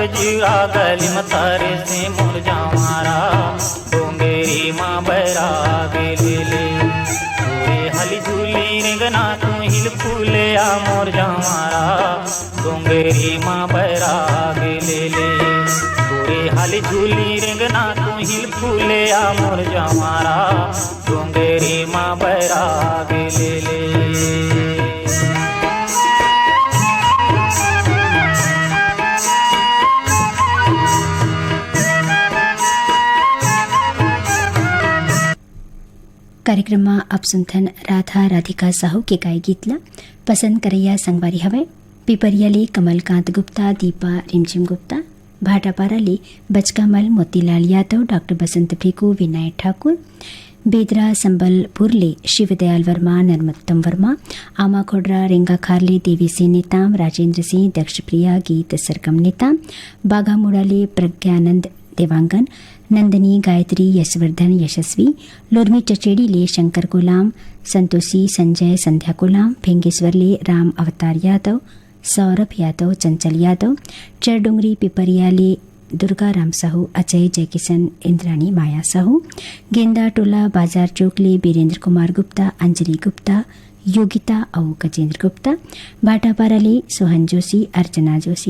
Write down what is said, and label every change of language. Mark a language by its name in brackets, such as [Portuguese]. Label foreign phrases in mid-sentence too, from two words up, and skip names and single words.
[Chhattisgarhi] जीवा गली में तारे से, मोर जवारा डोंगेरी माँ बैराग ले ले, पूरे हली झूली रेंगना तू हिल फूले आ, मोर जवारा डोंगेरी माँ बैराग ले ले, पूरे हली झूली रेंगना तू हिल फूले आ, मोर जवारा डोंगेरी माँ बैराग ले ले। कार्यक्रम में आप सुनथन राधा राधिका साहू के गाय गीतला पसंद करैया संगवारी हवे पिपरियाले कमलकांत गुप्ता, दीपा रिमझिम गुप्ता, भाटापाराले बचकामल मोतीलाल यादव, डॉक्टर बसंत प्रिकू, विनायक ठाकुर, बेदरा संबलपुरले शिवदयाल वर्मा, नर्मोत्तम वर्मा, आमा खोडरा रेंगाखारले देवी सिंह नेताम, राजेंद्र सिंह, दक्षप्रिया, गीत सरगम नेताम, बाघामुड़ाले प्रज्ञानंद देवांगन, नंदनी, गायत्री, यशवर्धन, यशस्वी, लोरमी चचेड़ीले शंकर कोलाम, संतोषी, संजय, संध्या कोलाम, भेंगेश्वरले राम अवतार यादव, सौरभ यादव, चंचल यादव, चरडुंगरी पिपरियाले दुर्गा राम साहू, अजय, जयकिशन, इंद्राणी, माया साहू, गेंदा टोला बाजार चौकले बीरेंद्र कुमार गुप्ता, अंजलि गुप्ता, योगिता और गजेंद्र गुप्ता, भाटापाराले सोहन जोशी, अर्चना जोशी,